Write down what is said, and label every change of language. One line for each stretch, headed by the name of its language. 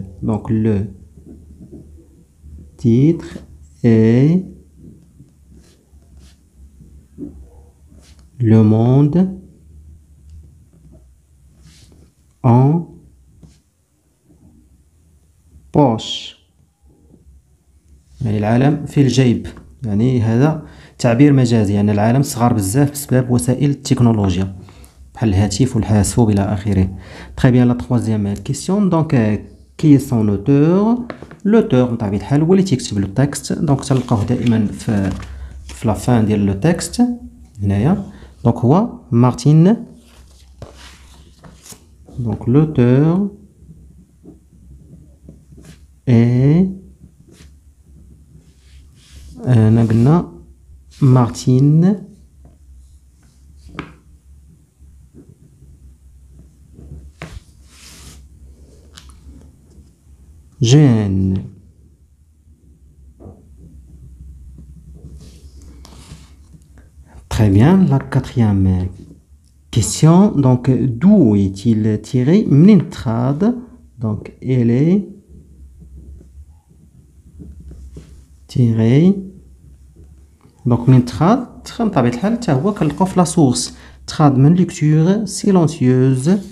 French: Donc le titre est Le Monde en poche، يعني
Arabic: العالم في الجيب. يعني هذا تعبير مجازي، يعني العالم صغار بزاف بسبب وسائل التكنولوجيا بحال الهاتف والحاسوب الى اخره.
French: Très bien. La troisième question, donc qui est son auteur؟ l'auteur
Arabic: من طبيعة الحال هو اللي تيكتب لو تكست. دونك تلقاوه دائما في لا فان ديال لو تكست هنايا. دونك هو مارتين.
French: Donc l'auteur est قلنا مارتين Jeanne. Très bien. La quatrième question, donc d'où est-il tiré؟
Arabic: منين تخاد؟
French: donc elle est tirée.
Arabic: donc منين تخاد من طبيعة الحال حتى هو كنلقاو في لا سورس، تخاد من
French: lecture silencieuse.